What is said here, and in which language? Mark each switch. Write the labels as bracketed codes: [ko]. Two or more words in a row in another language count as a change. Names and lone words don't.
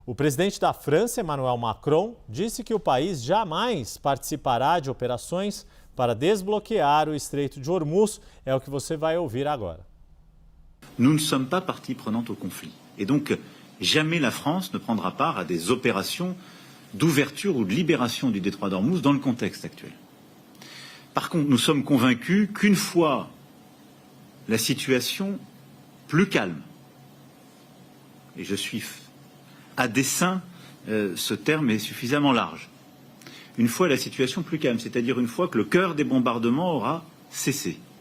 [pt] O presidente da França, Emmanuel Macron, disse que o país jamais participará de operações para desbloquear o Estreito de Hormuz. É o que você vai ouvir agora. [fr] Nous ne sommes pas partie prenante au conflit. Et donc, jamais la France ne prendra part à des opérations d'ouverture ou de libération du détroit d'Ormuz dans le contexte actuel. Par contre, nous sommes convaincus qu'une fois la situation plus calme, et je suis à dessein, ce terme est suffisamment large, une fois la situation plus calme, c'est-à-dire une fois que le cœur des bombardements aura cessé,